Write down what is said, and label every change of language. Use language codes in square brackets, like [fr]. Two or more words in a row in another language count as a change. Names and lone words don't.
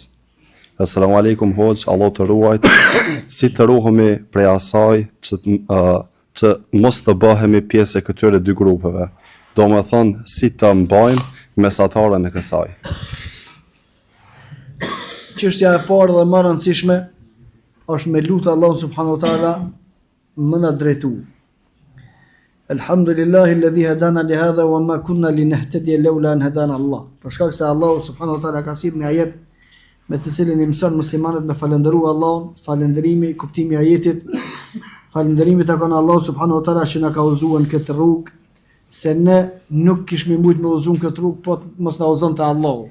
[ar] السلام عليكم [sq] hoxh, Allah të ruajt. Si të ruhemi prej asaj që mos të bëhemi pjesë e këtyre dy grupeve. Do me thonë, si të mbajmë mesatarën e kësaj. Çështja e parë dhe më e rëndësishme është me lutë [ar] الله سبحانه وتعالى [sq] më na drejtu. [ar] الحمد لله الذي هدانا لهذا وما كنا لنهتدي لولا أن هدانا الله. [sq] Për shkak se [ar] الله سبحانه وتعالى [sq] ka sjellë një ajet me të cilin i mëson muslimanët me falëndëru Allahun, falëndërimi, kuptimi i ajetit, falëndërimi takon Allah subhanahu wa taala që na ka udhëzuar në këtë rrugë, se ne nuk kishme mujt me udhëzuar këtë rrugë, po mos na udhëzonte Allahu.